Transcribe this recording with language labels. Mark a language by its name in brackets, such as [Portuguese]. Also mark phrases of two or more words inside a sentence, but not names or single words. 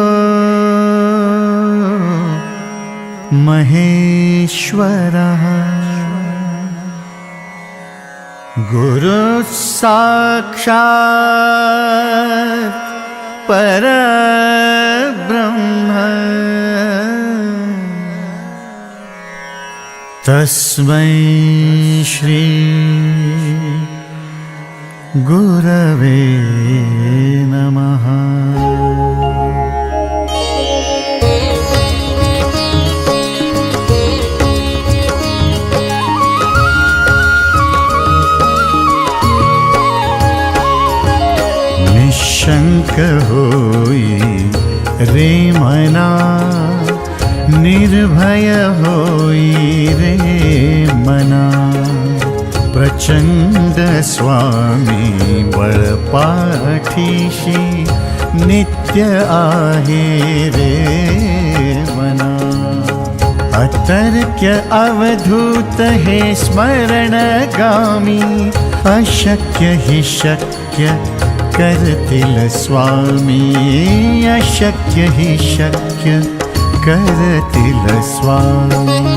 [Sanskrit] महेश्वरः गुरुः साक्षात् परब्रह्म तस्मै श्री गुरवे नमः। [Marathi] निशंक होई रे मना, निर्भय होई रे मना, प्रचंड स्वामी बळपाठीशी नित्य आहे रे मना। अतर्क्य अवधूत हे स्मरणगामी, अशक्य हि शक्य करतील स्वामी, अशक्य हि शक्य करतील स्वामी।